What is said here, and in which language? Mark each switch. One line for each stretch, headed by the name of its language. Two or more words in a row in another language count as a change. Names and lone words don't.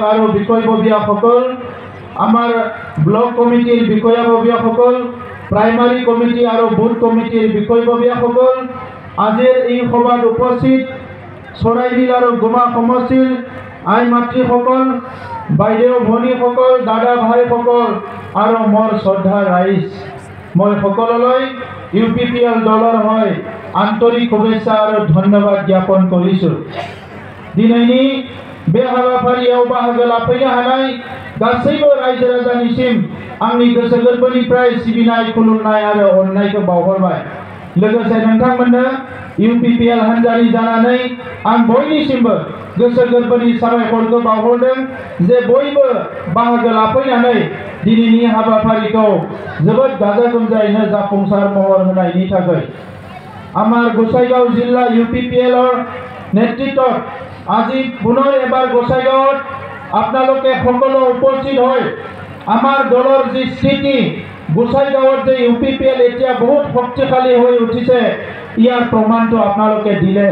Assamese: আৰু বিষয়ববীয়াসকল, আমাৰ ব্লক কমিটিৰ বিষয়ববীয়াসকল,
English: primary committee
Assamese: আৰু
English: booth committee
Assamese: বিষয়ববীয়াসকল, আজিৰ এই সভাত উপস্থিত চৰাইবিল আৰু গোমা সমষ্টিৰ আই মাতৃসকল, বাইদেউ ভনীসকল, দাদা ভাইসকল আৰু মোৰ শ্ৰদ্ধা ৰাইজ, মই সকলোলৈ UPPL দলৰ হৈ আন্তৰিক শুভেচ্ছা আৰু ধন্যবাদ জ্ঞাপন কৰিছোঁ।
Bodo: दिनैनि बे हाबाफारियाव बाहागो लाफैनो हानाय गासैबो रायजो राजानिसिम आंनि गोसो गोरबोनिफ्राय सिबिनाय, खुलुमनाय आरो अननायखौ बावहरबाय। लोगोसे नोंथांमोननो UPPL हान्जानि जानानै आं बयनिसिमबो गोसो गोरबोनि साबायखरखौ बावहरदों जे बयबो बाहागो लाफैनानै दिनैनि हाबाफारिखौ जोबोद गाजा गोमजायैनो जाफुंसार महर होनायनि थाखाय।
Assamese: আমাৰ গোসাইগাঁও জিলা UPPLৰ নেতৃত্বত আজি পুনৰ এবাৰ গোসাইগাঁৱত আপোনালোকে সকলো উপস্থিত হৈ আমাৰ দলৰ যি স্থিতি, গোসাইগাঁৱত যে UPPL এতিয়া বহুত শক্তিশালী হৈ উঠিছে, ইয়াৰ প্ৰমাণটো আপোনালোকে দিলে।